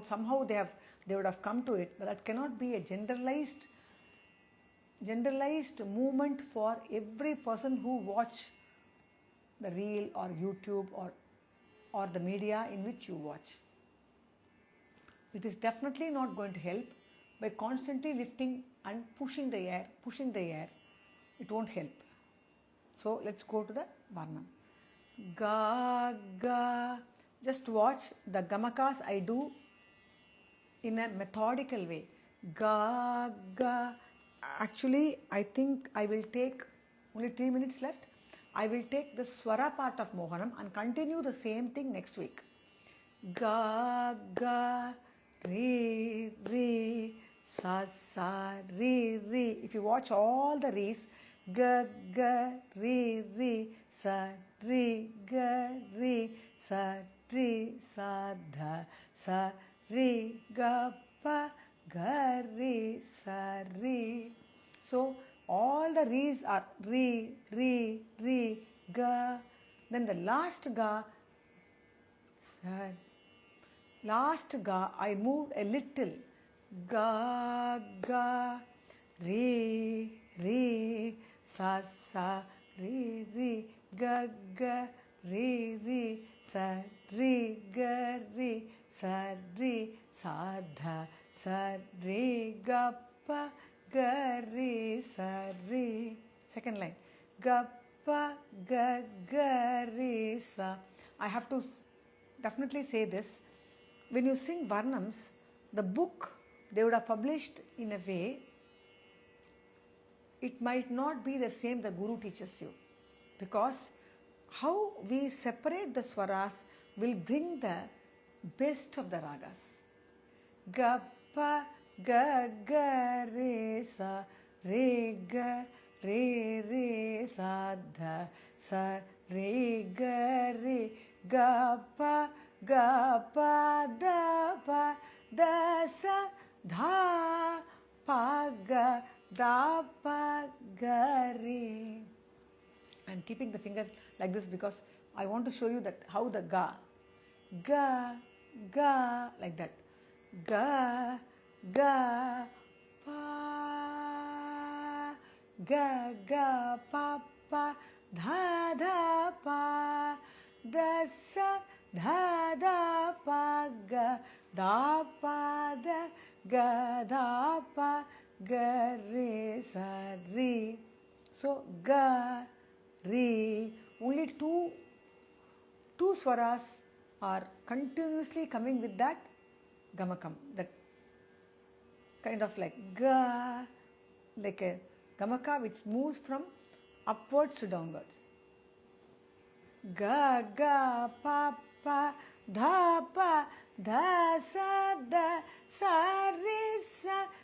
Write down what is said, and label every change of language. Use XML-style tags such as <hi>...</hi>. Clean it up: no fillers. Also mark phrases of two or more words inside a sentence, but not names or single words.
<en>Somehow they would have come to it. But that cannot be a generalized movement for every person who watch the reel or YouTube or the media in which you watch. It is definitely not going to help by constantly lifting and pushing the air. It won't help. So let's go to the Varnam. Ga, ga. Just watch the gamakas I do in a methodical way. Ga, ga. Actually, I think I will take only 3 minutes left. I will take the swara part of Mohanam and continue the same thing next week. Ga, ga, re, re, sa, sa, re, re. If you watch all the re's, ga, ga, re, re, sa, re, ga, re, sa, re, sa, dha, sa, re, ga, pa, ga, re, sa, re. So all the re's are re, re, re, ga. Then the last ga, sa. Last ga, I moved a little. Ga, ga, re, re, sa, sa, re, re, ga, ga, re, re, sa, re, ga, re, sa, re, sa, dha, sa, re, ga, pa, ga, re, sa, re. Second line. Ga, pa, ga, ga, re, sa. I have to definitely say this. When you sing Varnams, the book they would have published in a way, it might not be the same the Guru teaches you. Because how we separate the swaras will bring the best of the ragas. Ga, pa, ga, ga, re, sa, re, ga, re, sa, dha, sa, re, ga, pa, da, sa, dha, pa, ga, da, pa, ga, re. I am keeping the finger like this because I want to show you that how the ga, like that. Ga, ga, pa, ga, pa, pa, dha, pa, da, sa, dha, pa, ga, da, pa, da, pa, ga, re, sa, re. So ga, re. Only two swaras are continuously coming with that gamakam. That kind of like ga, like a gamaka which moves from upwards to downwards. Ga, ga, pa, pa, dha, sa, re, sa,</en>